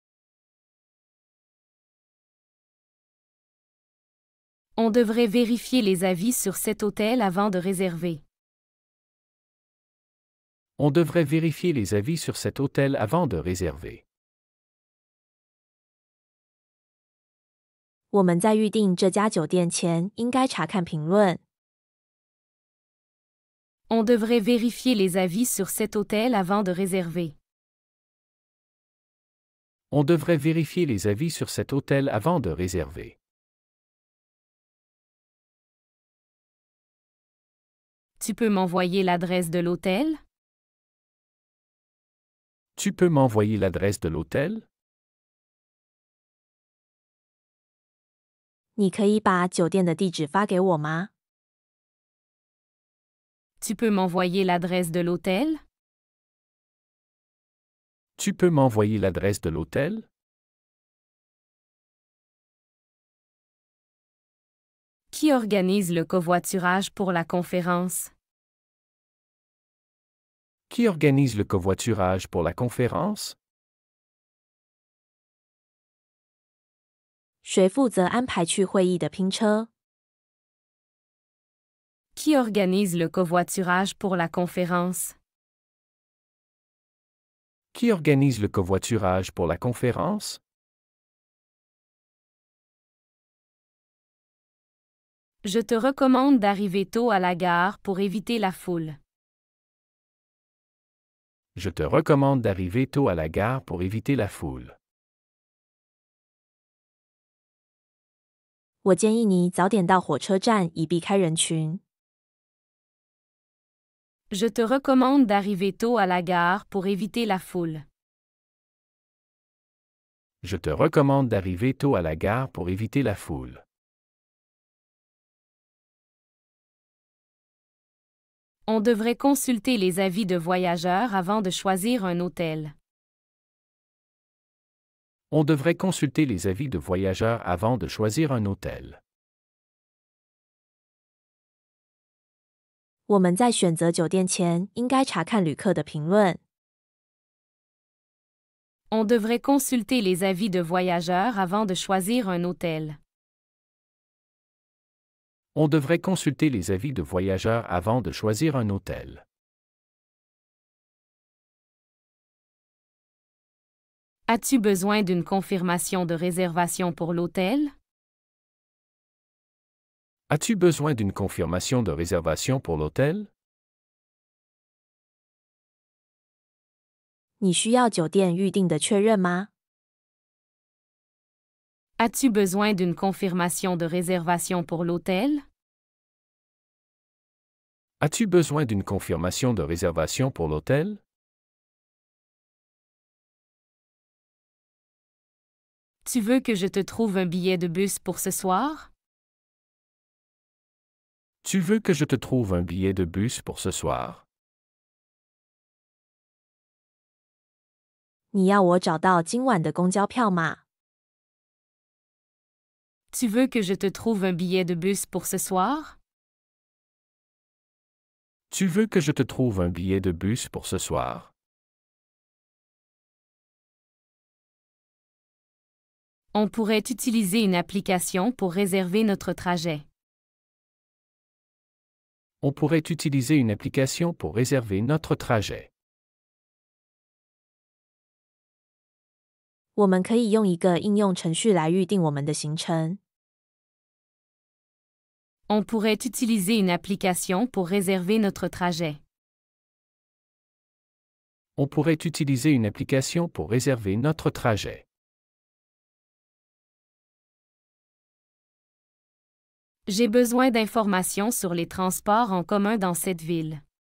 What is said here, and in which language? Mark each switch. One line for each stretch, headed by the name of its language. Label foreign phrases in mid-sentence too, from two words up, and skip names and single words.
French: On devrait vérifier les avis sur cet hôtel avant de réserver. On devrait vérifier les avis sur cet hôtel avant de réserver.
Chinese: 我们在预订这家酒店前应该查看评论。
French: On devrait vérifier les avis sur cet hôtel avant de réserver. On devrait vérifier les avis sur cet hôtel avant de réserver. Tu peux m'envoyer l'adresse de l'hôtel? Tu peux m'envoyer l'adresse de l'hôtel?
Chinese: 你可以把酒店的地址发给我吗？
French: Tu peux m'envoyer l'adresse de l'hôtel? Tu peux m'envoyer l'adresse de l'hôtel? Qui organise le covoiturage pour la conférence? Qui organise le covoiturage pour la conférence?
Chinese: 谁负责安排去会议的拼车？
French: Qui organise le covoiturage pour la conférence? Qui organise le covoiturage pour la conférence? Je te recommande d'arriver tôt à la gare pour éviter la foule. Je te recommande d'arriver tôt à la gare pour éviter la foule.
Chinese: 我建议你早点到火车站，以避开人群。
French: Je te recommande d'arriver tôt à la gare pour éviter la foule. Je te recommande d'arriver tôt à la gare pour éviter la foule. On devrait consulter les avis de voyageurs avant de choisir un hôtel. On devrait consulter les avis de voyageurs avant de choisir un hôtel.
Chinese: 我们在选择酒店前，应该查看旅客的评论。
French: On devrait consulter les avis de voyageurs avant de choisir un hôtel. On devrait consulter les avis de voyageurs avant de choisir un hôtel. As-tu besoin d'une confirmation de réservation pour l'hôtel? As-tu besoin d'une confirmation de réservation pour l'hôtel?
Chinese: 你需要酒店预订的确认吗？
French: As-tu besoin d'une confirmation de réservation pour l'hôtel? As-tu besoin d'une confirmation de réservation pour l'hôtel? Tu veux que je te trouve un billet de bus pour ce soir? Tu veux que je te trouve un billet de bus pour ce soir?
Chinese: 你要我找到今晚的公交票码？
French: Tu veux que je te trouve un billet de bus pour ce soir? Tu veux que je te trouve un billet de bus pour ce soir? On pourrait utiliser une application pour réserver notre trajet. On pourrait utiliser une application pour réserver notre trajet.
Chinese: 我们可以用一个应用程序来预定我们的行程。
French: On pourrait utiliser une application pour réserver notre trajet. On pourrait utiliser une application pour réserver notre trajet. J'ai besoin d'informations sur les transports en commun dans cette ville.